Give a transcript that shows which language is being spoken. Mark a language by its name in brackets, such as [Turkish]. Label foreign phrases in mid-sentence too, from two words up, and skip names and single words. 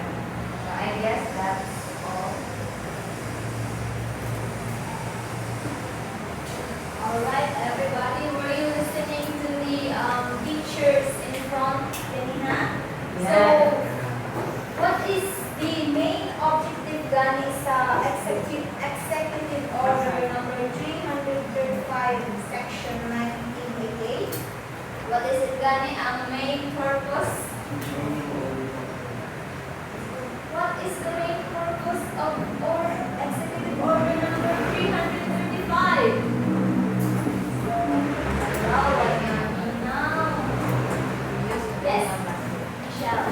[English] So I guess that's all. Alright, everybody, were you listening to the teachers in front, Kanina? So, what is the main objective [Hiligaynon] gani sa [English] Executive Order number 335, Section 1988? What is it [Hiligaynon] gani ang [English] main purpose? What is the main purpose of Executive Order number 335? Yes, Michelle.